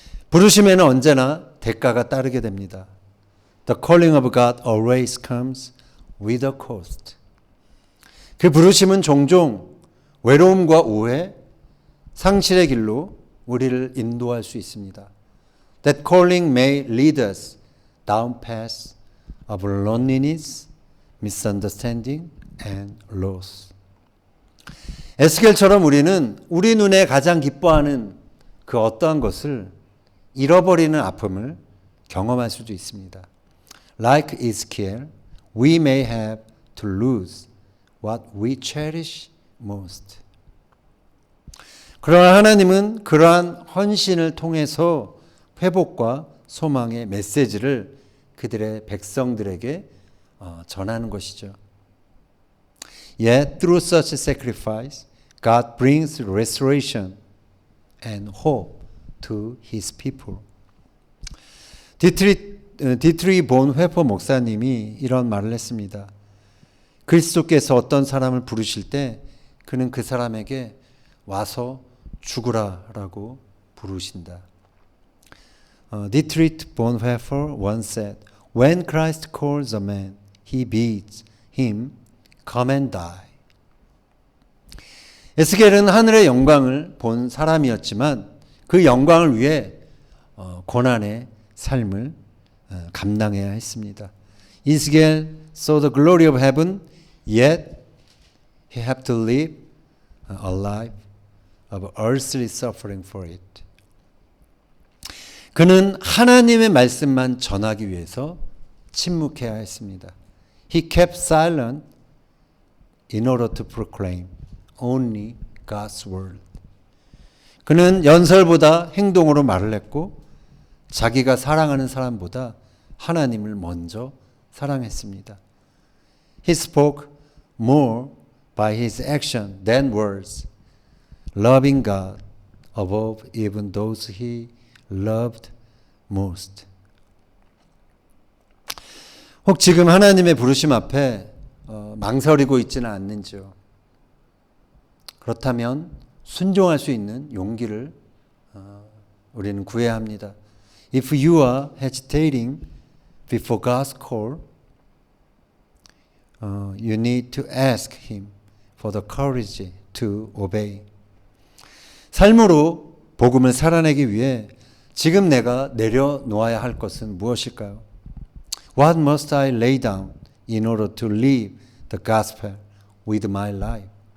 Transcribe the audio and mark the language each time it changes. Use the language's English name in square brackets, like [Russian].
[Korean] 부르심에는 언제나 대가가 따르게 됩니다. [English] The calling of God always comes with a cost. [Korean] 그 부르심은 종종 외로움과 오해, 상실의 길로 우리를 인도할 수 있습니다. [English] That calling may lead us down paths of loneliness, misunderstanding, and loss. [Korean] 에스겔처럼 우리는 우리 눈에 가장 기뻐하는 그 어떠한 것을 잃어버리는 아픔을 경험할 수도 있습니다. [English] Like Ezekiel, we may have to lose what we cherish most. [Korean] 그러나 하나님은 그러한 헌신을 통해서 회복과 소망의 메시지를 그들의 백성들에게 전하는 것이죠. [English] Yet through such sacrifice, God brings restoration and hope to His people. [Korean] 디트리 본 회퍼 목사님이 이런 말을 했습니다. 그리스도께서 어떤 사람을 부르실 때 그는 그 사람에게 와서 죽으라라고 부르신다. [English] Dietrich Bonhoeffer once said, "When Christ calls a man, he bids him come and die." [Korean] 에스겔은 하늘의 영광을 본 사람이었지만 그 영광을 위해 고난의 삶을 감당해야 했습니다. [English] Ezekiel saw the glory of heaven, yet he had to live a life of earthly suffering for it. [Korean] 그는 하나님의 말씀만 전하기 위해서 침묵해야 했습니다. [English] He kept silent in order to proclaim only God's word. [Korean] 그는 연설보다 행동으로 말을 했고 자기가 사랑하는 사람보다 하나님을 먼저 사랑했습니다. [English] He spoke more by his action than words, loving God above even those he loved most. [Korean] 혹 지금 하나님의 부르심 앞에 망설이고 있지는 않는지요? 그렇다면 순종할 수 있는 용기를 우리는 구해야 합니다. [English] If you are hesitating before God's call, you need to ask Him for the courage to obey. [Korean] 삶으로 복음을 살아내기 위해 지금 내가 내려놓아야 할 것은 무엇일까요? [English] What must I lay down in order to live the gospel with my life?